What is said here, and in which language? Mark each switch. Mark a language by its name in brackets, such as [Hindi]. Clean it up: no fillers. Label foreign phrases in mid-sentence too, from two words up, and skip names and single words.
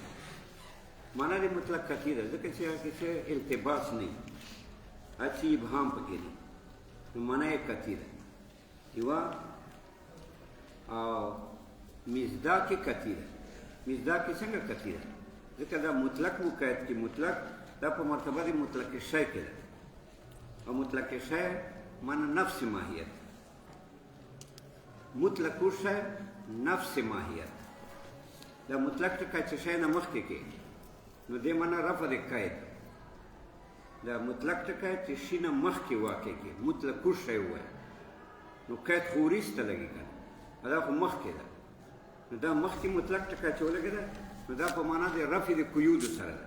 [Pashto] معنا د مطلق قطعي ده ځکه چې هغه کې التباس نه وي، هر څه ابهام پکې نه، نو معنا یې قطعي ده. یوه مصداق یې قطعي ده. مصداق یې څنګه قطعي ده؟ ځکه دا مطلق مقید کې مطلق دا په مرتبه د مطلق شی کې ده، او مطلق شی معنی نفس ماهیت، مطلق شی نفس ماهیت. دا مطلق ټکی چې شی نه مخکې کې نو دې معنی رفع د قید. دا مطلق ټکی چې شي نه مخکې واقع کې مطلق شی ووایي نو قید خو وروسته لګي که نه، دا خو مخکې ده. نو دا مخکې مطلق ټکی چې ولګېده نو دا په معنا د رفع د قیودو سره ده.